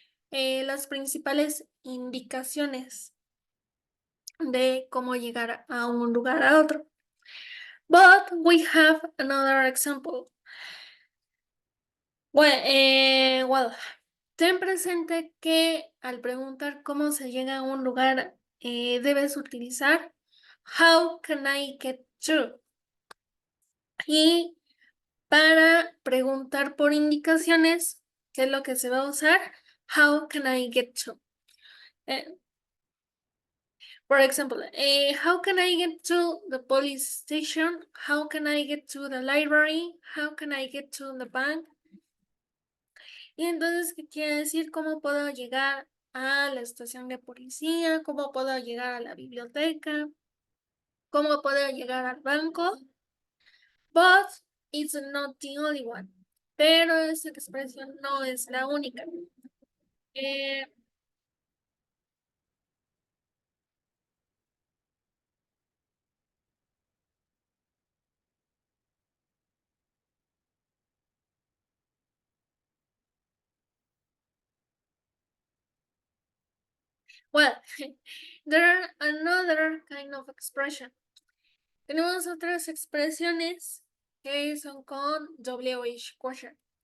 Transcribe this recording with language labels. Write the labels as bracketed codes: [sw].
[es] Las principales indicaciones de cómo llegar a un lugar a otro. [en] But we have another example. [es] Well, ten presente que al preguntar cómo se llega a un lugar, debes utilizar [en] how can I get to? [es] Y para preguntar por indicaciones, ¿qué es lo que se va a usar? [en] How can I get to? Eh, For example, how can I get to the police station? How can I get to the library? How can I get to the bank? [es] Y entonces, ¿qué quiere decir? ¿Cómo puedo llegar a la estación de policía? ¿Cómo puedo llegar a la biblioteca? ¿Cómo puedo llegar al banco? But [en] it's not the only one. [es] Pero esa expresión no es la única. [en] Eh, well, there are another kind of expression. [es] Tenemos otras expresiones que son con WH question.